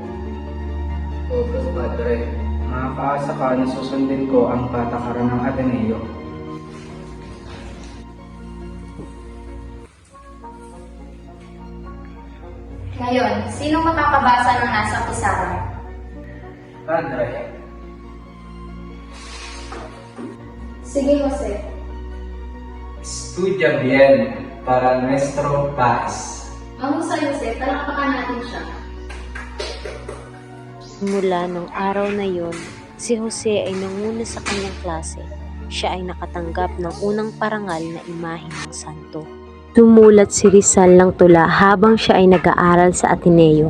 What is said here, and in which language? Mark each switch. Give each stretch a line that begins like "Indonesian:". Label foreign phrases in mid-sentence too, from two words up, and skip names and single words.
Filipino: Opo, Padre. Makakaasa ka na susundin ko ang patakaran ng Ateneo. Ngayon, sinong makakabasa ng nasa pizarra? Padre. Sige, Jose.
Spanish: Estudia bien para nuestro país.
Filipino: Ang sa Jose, talakpakan natin siya. Mula nung araw na yon, si Jose ay nanguna sa kanyang klase. siya ay nakatanggap ng unang parangal na imahe ng santo. Sumulat si Rizal ng tula habang siya ay nag-aaral sa Ateneo.